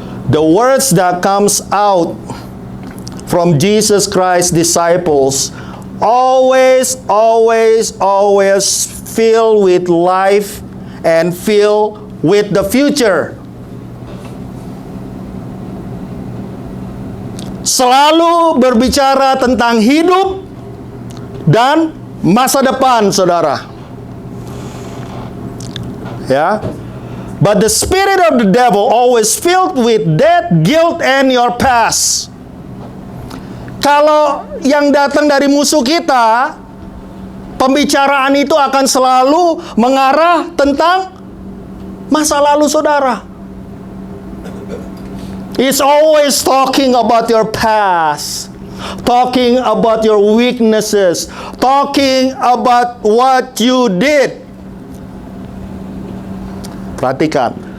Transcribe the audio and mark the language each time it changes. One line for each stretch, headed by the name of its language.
English: The words that comes out from Jesus Christ's disciples always fill with life and fill with the future.
Indonesian: Selalu berbicara tentang hidup dan masa depan, saudara. Ya.
English: But the spirit of the devil always filled with death, guilt, and your past.
Indonesian: Kalau yang datang dari musuh kita, pembicaraan itu akan selalu mengarah tentang masa lalu saudara.
English: It's always talking about your past, talking about your weaknesses, talking about what you did.
Indonesian: Perhatikan.